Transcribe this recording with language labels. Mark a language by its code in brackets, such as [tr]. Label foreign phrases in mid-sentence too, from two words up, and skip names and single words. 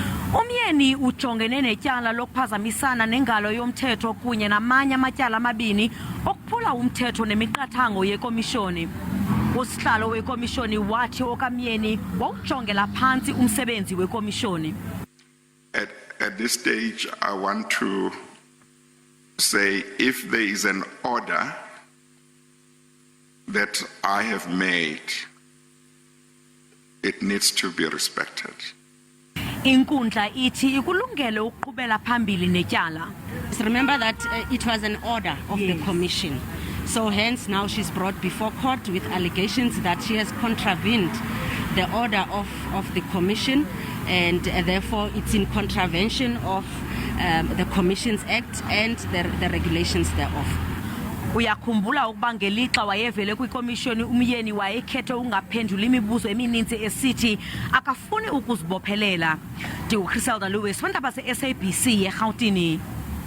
[xh] UMyeni ujongene netyala lokuphazamisana nengalo yomthetho kunye namanye amatyala amabini okuphula umthetho nemiqathango yekomishoni. Usihlalo wekomishoni wathi OkaMyeni wawujongela phantsi umsebenzi wekomishoni. [en] At this stage, I want to say if there is an order that I have made, it needs to be respected. [xh] Inkundla ithi ikulungele ukuqhubela phambili netyala. [en] Remember that it was an order of the commission. So hence now she's brought before court with allegations that she has contravened the order of the commission, and therefore it's in contravention of the Commissions Act and the regulations thereof. [xh] Uyakhumbula ukuba ngelixa wayevele kwikomishoni uMyeni wayekhethe ungaphendula imibuzo emininzi esithi akafuni ukuzibophelela. Dudu Myeni, we'ndaba ze-SABC eRhawutini.